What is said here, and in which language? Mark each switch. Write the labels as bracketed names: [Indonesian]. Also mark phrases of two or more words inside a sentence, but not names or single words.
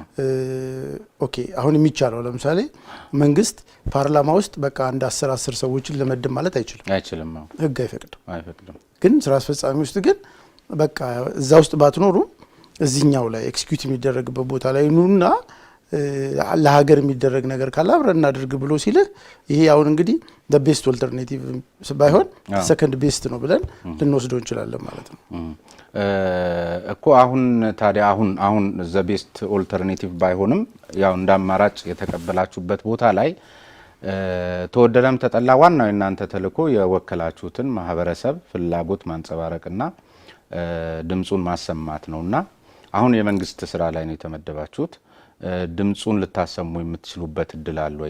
[Amharic] ኦኬ አሁን የሚቻለው። ለምሳሌ መንግስት ፓርላማ ውስጥ በቃ አንድ 10 ሰዎችን ለመድብ ማለት አይችልም። ህግ አይፈቅድም። ግን ስራ አስፈጻሚ ውስጥ ግን በቃ እዛ ውስጥ ባትኖሩ እዚህኛው ላይ ኤክስኪዩት የሚደረግበት ቦታ ላይ ኑና ለሀገር የሚደረግ ነገር ካለ አብረን እናድርግ ብሎ ሲልህ ይሄ አሁን እንግዲህ [English] the best alternative [Amharic] ባይሆን [English] second best [Amharic] ነው ብለን ልንወስደው እንችላለን ማለት ነው እኮ። አሁን ታዲያ አሁን [English] the best alternative [Amharic] ባይሆንም ያው እንዳማራጭ የተቀበላችሁበት ቦታ ላይ ተወደደም ተጠላ ዋናው እናንተ ተልእኮ የወከላችሁትን ማህበረሰብ ፍላጎት ማንጸባረቅና ድምጹን ማሰማት ነውና አሁን የመንግስት ስራ ላይ ነው የተመደባችሁት። ድምጹን ልታሰሙ የምትችሉበት እድል አለ ወይ?